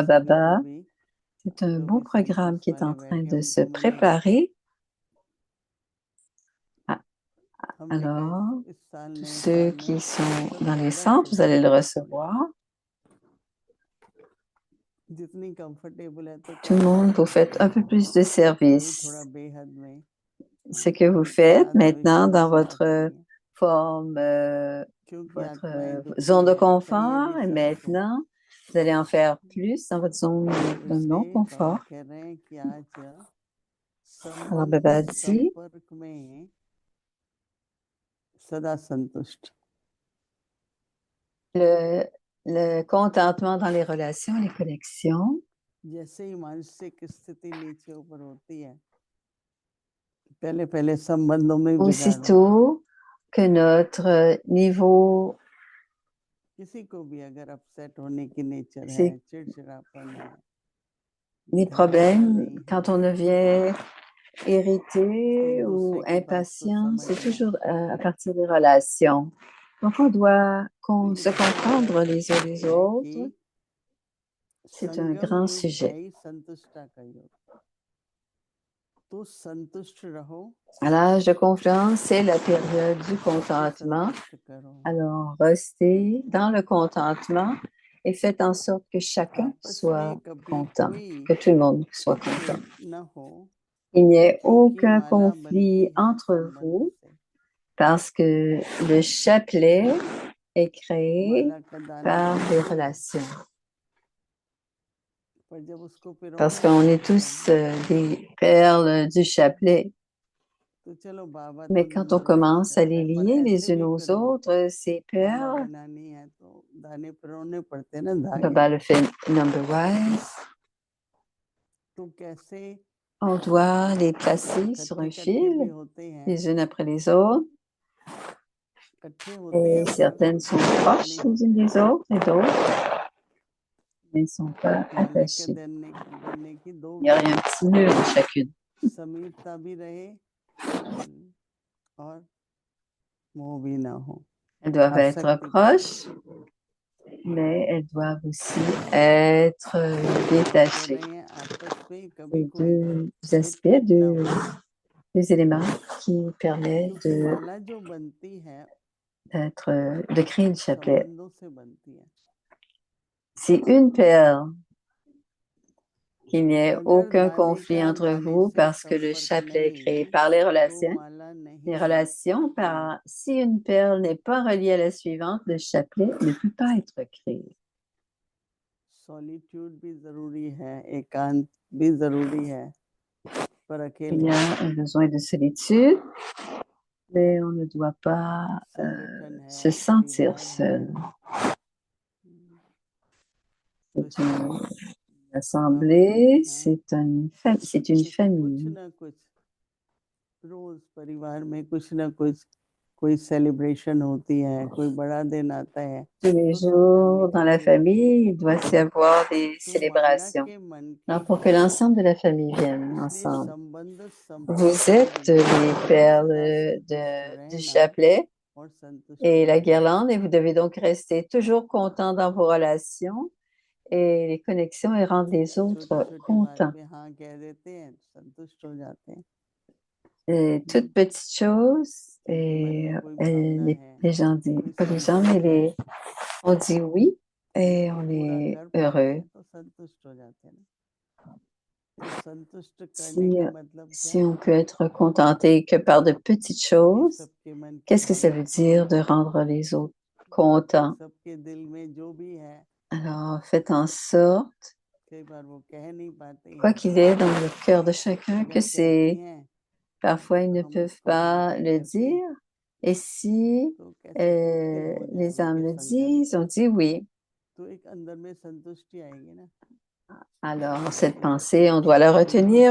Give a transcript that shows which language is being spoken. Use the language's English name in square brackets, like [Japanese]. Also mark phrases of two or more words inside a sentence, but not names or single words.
[Hindi] सभी को Baba? भी [French] C'est un [Hindi] जो [French] bon [Hindi] भी [French] programme qui [Hindi] संतोष [French] est en [Hindi] वाले [French] train [Hindi] बैठे [French] de se [Hindi] उनको मिलेगा। [French] préparer. [Hindi] हमने कहा [French] Alors, [Hindi] इस साल [French] tous [Hindi] नए [French] ceux [Hindi] साल में [French] qui sont [Hindi] सब [French] dans les [Hindi] ज़्यादा [French] centres, vous allez le [Hindi] सेवा करें, [French] recevoir. [Hindi] जितनी कंफर्टेबल है तो [French] Tout le monde, vous faites un peu plus de [Hindi] अभी [French] service. [Hindi] थोड़ा बेहद में [French] Ce que vous faites [Hindi] साथ [French] maintenant [Hindi] भविष्य में [French] dans [Hindi] सेवा [French] votre [Hindi] करनी है, [French] forme, [Hindi] क्योंकि [French] votre [Hindi] आत्माएं दुखी [French] zone de [Hindi] हैं, चाहिए [French] confort, [Hindi] भी [French] et [Hindi] सबको, [French] maintenant, vous allez en faire plus dans votre zone de [Hindi] इसलिए [French] non-confort. [Hindi] बाबा कह रहे हैं कि आज [French] Alors, [Hindi] संबंध [French] Baba dit, [Hindi] संपर्क में सदा संतुष्ट, [French] le contentement dans les relations, les connexions, [Hindi] जैसे ही मानसिक स्थिति नीचे ऊपर होती है, पहले पहले संबंधों में बिगाड़ होता है, [French] aussitôt que notre niveau, [Hindi] किसी को भी अगर अपसेट होने की नेचर है, [French] c'est [Hindi] चिड़चिड़ापन है, [French] les [Hindi] धैर्यता [French] problèmes, [Hindi] नहीं है, [French] quand on devient irrité [Hindi] एक [French] ou [Hindi] दूसरे की बात को [French] impatient, c'est [Hindi] समझना, [French] toujours à partir des relations. Donc, on doit [Hindi] तो [French] se [Hindi] ये बाबा क्या [French] comprendre les uns [Hindi] कहते [French] les [Hindi] हैं [French] autres. [Hindi] कि [French] C'est un [Hindi] संगम [French] grand [Hindi] युग है [French] sujet. [Hindi] ही संतुष्टता का युग, तो संतुष्ट रहो, [French] À l'âge de confiance, c'est la période du [Hindi] सबको [French] contentement. [Hindi] संतुष्ट करो, [French] Alors, restez dans le contentement et faites en sorte que chacun [Hindi] आपस में [French] soit [Hindi] कभी [French] content, [Hindi] कोई [French] que tout le monde soit content. [Hindi] मतभेद न हो, [French] Il n'y ait [Hindi] क्योंकि [French] aucun [Hindi] माला बनती [French] conflit [Hindi] है [French] entre [Hindi] संबंध [French] vous [Hindi] से, [French] parce que le chapelet est créé [Hindi] माला का दाना [French] par des [Hindi] बनता है, [French] relations. [Hindi] पर जब उसको [French] Parce [Hindi] पिरोना [French] qu'on [Hindi] शुरू [French] est tous [Hindi] करेंगे, [French] des perles du chapelet. [Hindi] तो चलो बाबा तो [French] Mais quand on [Hindi] न्यूट्रलाइज [French] commence à [Hindi] करता [French] les [Hindi] है, पर [French] lier [Hindi] ऐसे [French] les unes [Hindi] भी [French] aux [Hindi] पिरो, [French] autres, ces [Hindi] माला [French] perles, [Hindi] बनानी है तो दाने पिरोने पड़ते हैं ना, धागे, [French] Baba le fait number-wise, [Hindi] तो कैसे [French] on doit les placer sur [Hindi] इकट्ठे [French] un [Hindi] इकट्ठे भी [French] fil, [Hindi] होते हैं, [French] les unes après les autres, [Hindi] इकट्ठे होते [French] et [Hindi] हैं पर [French] certaines sont [Hindi] अटैच [French] proches [Hindi] नहीं [French] les unes [Hindi] होते, [French] des autres, et d'autres ne sont pas [Hindi] माला के [French] attachées. [Hindi] बनने की दो [French] Il y a un petit nœud de chacune. [Hindi] समीपता भी रहे और मोह भी ना हो, [French] Elles doivent être [Hindi] आसक्ति भी [French] proches, mais elles doivent aussi être [Hindi] कह [French] détachées. [Hindi] रहे हैं आपस में कभी [French] C'est [Hindi] कोई [French] deux aspects, [Hindi] खिटखिट ना हो, [French] deux éléments qui permettent [Hindi] क्योंकि माला जो बनती है [French] de créer le chapelet. [Hindi] संबंधों से बनती है, [French] C'est une perle qu'il n'y ait [Hindi] अगर [French] aucun [Hindi] दाने [French] conflit [Hindi] का [French] entre [Hindi] दाने [French] vous [Hindi] से [French] parce que le [Hindi] संपर्क [French] chapelet est créé [Hindi] नहीं [French] par les [Hindi] तो [French] relations. [Hindi] माला नहीं [French] Les [Hindi] बन [French] relations, par, si une perle n'est pas reliée à la suivante, le chapelet ne peut pas être créé. [Hindi] सॉलिट्यूड भी जरूरी है, एकांत भी जरूरी है, पर [French] Il [Hindi] अकेले [French] y a un besoin de solitude, mais on ne doit pas [Hindi] संगठन [French] se [Hindi] है, [French] sentir [Hindi] परिवार है, [French] seul. [Hindi] तो [French] C'est une [Hindi] बाबा [French] assemblée, [Hindi] कहते हैं [French] c'est une [Hindi] कि कुछ [French] famille. [Hindi] ना कुछ रोज परिवार में कुछ ना कुछ कोई सेलिब्रेशन होती है, कोई बड़ा दिन आता है, [French] Tous les [Hindi] तो सब फैमिली [French] jours, dans la [Hindi] इकट्ठी होती है, [French] famille, il doit y avoir des [Hindi] तो माला [French] célébrations. [Hindi] के मन [French] Alors, [Hindi] की [French] pour que [Hindi] है, [French] l'ensemble de la famille vienne [Hindi] इसलिए [French] ensemble. [Hindi] संबंध [French] Vous [Hindi] संपर्क में [French] êtes [Hindi] बिगाड़ [French] les [Hindi] सदा [French] perles [Hindi] संतुष्ट [French] du [Hindi] रहना [French] chapelet [Hindi] और संतुष्ट [French] et la [Hindi] रहना। [French] guirlande, et vous devez donc rester toujours content dans vos relations et les connexions et rendre les autres [Hindi] छोटी-छोटी बात [French] contents. [Hindi] में हाँ कह देते हैं, संतुष्ट हो जाते हैं। [French] Et toutes petites choses, et, [Hindi] मन में कोई भावना है, [French] les gens disent, [Hindi] कोई [French] pas les gens, mais [Hindi] संदेह है, [French] on dit oui et on [Hindi] पूरा [French] est [Hindi] कर पाते [French] heureux. [Hindi] हैं तो संतुष्ट हो जाते हैं ना। तो संतुष्ट करने [French] Si, [Hindi] का मतलब [French] si [Hindi] क्या [French] on peut être contenté que par de petites [Hindi] है? [French] choses, [Hindi] सबके मन की [French] qu'est-ce que ça veut [Hindi] भावना, [French] dire de rendre les autres contents? [Hindi] सबके दिल में जो भी है, [French] Alors, faites en sorte, [Hindi] कई बार वो कह नहीं पाते [French] quoi [Hindi] हैं, [French] qu'il est dans le cœur de chacun, [Hindi] अगर [French] que [Hindi] कहते [French] c'est [Hindi] हैं [French] parfois ils [Hindi] तो [French] ne [Hindi] हम [French] peuvent [Hindi] उसको [French] pas [Hindi] स्वीकार [French] le [Hindi] करके [French] dire. Et si [Hindi] तो कैसे फुलफिल हो जाए [French] les âmes [Hindi] उनके [French] le [Hindi] संकल्प, [French] disent, on dit oui. [Hindi] तो एक अंदर में संतुष्टि आएगी ना। [French] Alors, cette pensée, on doit la retenir